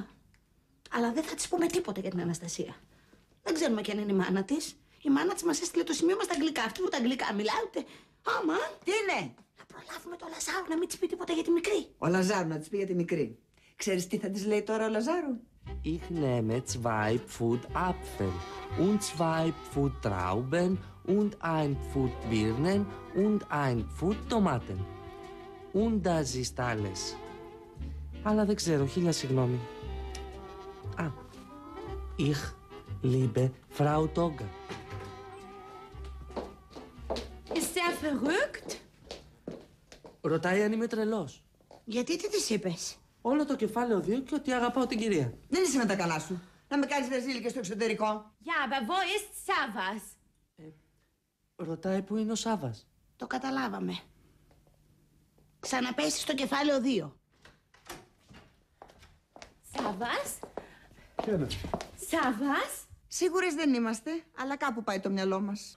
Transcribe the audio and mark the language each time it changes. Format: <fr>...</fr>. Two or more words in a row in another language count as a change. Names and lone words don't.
<el>Αλλά δεν θα της πούμε τίποτα για την Αναστασία. Δεν ξέρουμε κι αν είναι η μάνα της. Η μάνα της μας έστειλε το σημείο μας στα αγγλικά. Αυτή ούτε αγγλικά μιλάει ούτε. Άμα. Τι είναι? Να προλάβουμε το Λαζάρο να μην της πει τίποτα για τη μικρή. Ο Λαζάρου να της πει για τη μικρή. Ξέρεις τι θα της λέει τώρα ο Λαζάρου?</el> <de>Ich nehme 2 Pfund Apfel und 2 Pfund Trauben und 1 Pfund Birnen und 1 Pfund Tomaten. Und das ist alles.</de> <el>Αλλά δεν ξέρω, 1000 συγγνώμη.</el> <de>Ich liebe Frau Togga. Ist er verrückt?</de> <el>Ρωτάει αν είμαι τρελός. Γιατί τι της είπες? Όλο το κεφάλαιο 2 και ότι αγαπάω την κυρία. Δεν είσαι με τα καλά σου. Να με κάνεις βερζίλη και στο εξωτερικό.</el> <de>Ja, aber wo ist Savas?</de> <el>Ρωτάει που είναι ο Σάβας. Το καταλάβαμε. Ξαναπέσει στο κεφάλαιο 2. Σάβας? Ποιο είναι? Σάβας? Σίγουρες δεν είμαστε, αλλά κάπου πάει το μυαλό μας.</el>